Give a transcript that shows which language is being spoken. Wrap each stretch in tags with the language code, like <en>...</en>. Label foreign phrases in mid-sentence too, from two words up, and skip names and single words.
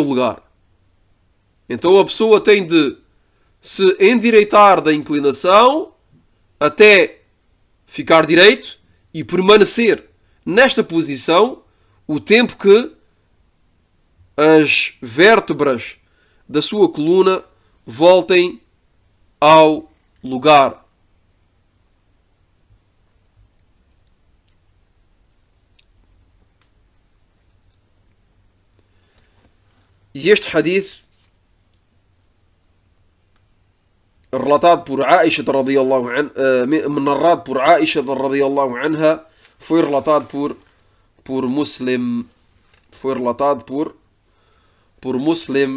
<pt>Então a pessoa tem de se endireitar da inclinação até ficar direito e permanecer nesta posição o tempo que as vértebras da sua coluna voltem ao lugar. E este hadith, relatado por Aisha</pt> <ar>رضي الله عنها,</ar> <pt>narrado por Aisha</pt> <ar>رضي الله عنها,</ar> <pt>foi relatado por Muslim. Foi relatado por Muslim.</pt>